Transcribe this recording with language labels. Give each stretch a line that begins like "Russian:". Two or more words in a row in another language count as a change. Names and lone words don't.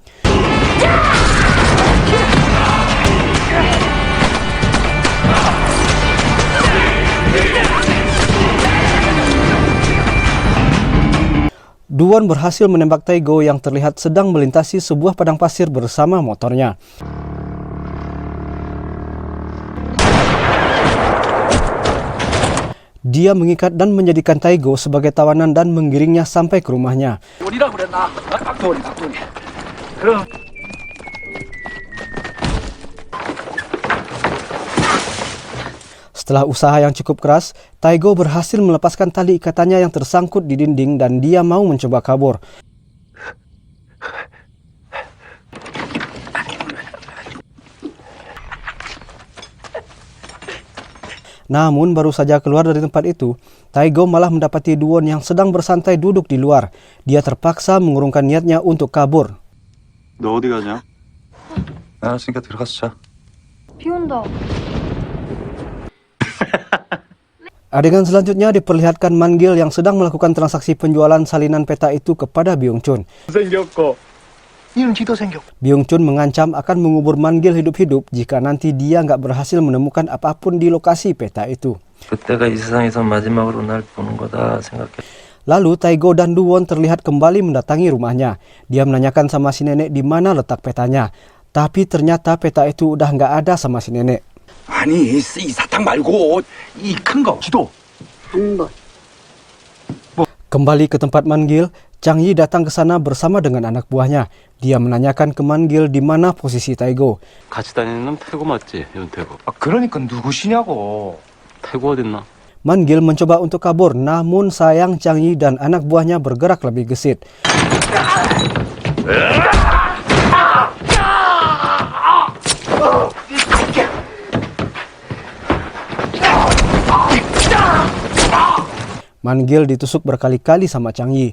Indonesian: Duwon berhasil menembak Taigo yang terlihat sedang melintasi sebuah padang pasir bersama motornya. Dia mengikat dan menjadikan Taigo sebagai tawanan dan menggiringnya sampai ke rumahnya.
Korean: 돈이라고 그랬나? 닭돈이. 그럼
Indonesian: Setelah usaha yang cukup keras, Taigo berhasil melepaskan tali ikatannya yang tersangkut di dinding dan dia mau mencoba kabur. Namun baru saja keluar dari tempat itu, Taigo malah mendapati Duwon yang sedang bersantai duduk di luar. Dia terpaksa mengurungkan niatnya untuk kabur.
Korean: 너 어디 가냐? 알았으니까 들어가서 자. 비 온다.
Indonesian: Adegan selanjutnya diperlihatkan Manggil yang sedang melakukan transaksi penjualan salinan peta itu kepada Byung Chun.
Korean: 생겼고 이런 지도 생겼고.
Indonesian: Byung Chun mengancam akan mengubur Manggil hidup-hidup jika nanti dia nggak berhasil menemukan apapun di lokasi peta itu.
Korean: 그때가 이 세상에서 마지막으로 날 보는 거다 생각해.
Indonesian: Lalu Taigo dan Duwon terlihat kembali mendatangi rumahnya. Dia menanyakan sama si nenek di mana letak petanya. Tapi ternyata peta itu udah nggak ada sama si nenek.
Korean: 아니, 이 사탕 말고 이 큰 거 지도. 한 번.
Indonesian: Kembali ke tempat Manggil, Chang Yi datang ke sana bersama dengan anak buahnya. Dia menanyakan ke Manggil di mana posisi Taigo.
Korean: 같이 다니는 놈 태고 맞지? 윤태고. 그러니까 누구시냐고. 태고 어딨나?
Indonesian: Manggil mencoba untuk kabur, namun sayang Chang Yi dan anak buahnya bergerak lebih gesit. Manggil ditusuk berkali-kali sama Chang Yi.